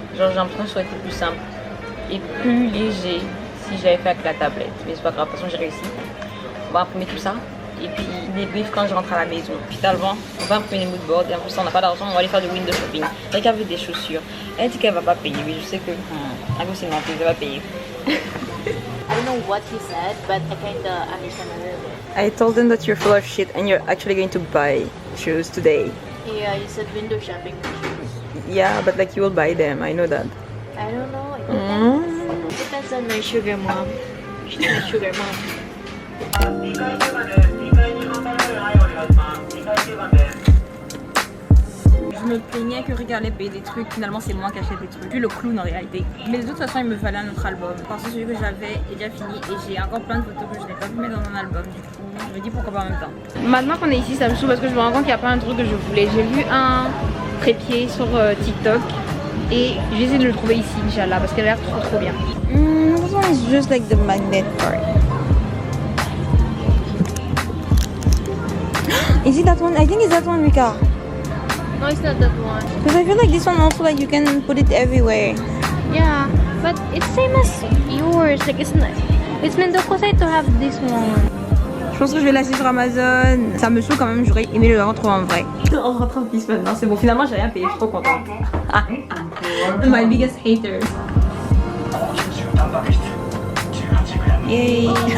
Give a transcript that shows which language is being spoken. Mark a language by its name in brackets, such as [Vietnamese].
[French] Genre j'ai l'impression que ça aurait été plus simple et plus léger si j'avais fait avec la tablette. Mais c'est pas grave, de toute façon j'ai réussi. On va imprimer tout ça et puis débrief quand je rentre à la maison. Finalement, on va imprimer les moodboards et en plus on n'a pas d'argent, on va aller faire du window shopping. Regarde des chaussures. Elle dit qu'elle va pas payer, mais je sais que impossible, elle va payer. [English] I don't know what he said, but I kinda understand a little bit. I told them that you're full of shit and you're actually going to buy shoes today. Yeah, he said window shopping. Yeah, but like you will buy them, I know that. I don't know. It depends. Depends on my sugar mom. She's my sugar mom. [French] Je me plaignais que regarder payer des trucs, finalement c'est moi qui achète des trucs. Puis le clown en réalité. Mais de toute façon il me fallait un autre album. Parce que celui que j'avais est déjà fini et j'ai encore plein de photos que je n'ai pas pu mettre dans un album. Du coup, je me dis pourquoi pas en même temps. Maintenant qu'on est ici, ça me saoule parce que je me rends compte qu'il n'y a pas un truc que je voulais. J'ai vu un trépied sur TikTok et j'ai essayé de le trouver ici, Inch'Allah, parce qu'il a l'air trop bien. [English] This one is just like the magnet part. Is it that one? I think it's that one, Rika. No, it's not that one. Because I feel like this one also like you can put it everywhere. Yeah, but it's same as yours. Like it's not. It's meant to have this one. [French] Je pense que je vais l'acheter sur Amazon. Ça me saoule quand même, j'aurais aimé le retrouver en vrai. On rentre en piste maintenant, c'est bon. Finalement, j'ai rien payé, je suis trop contente. [English] My biggest haters. [French] Yay.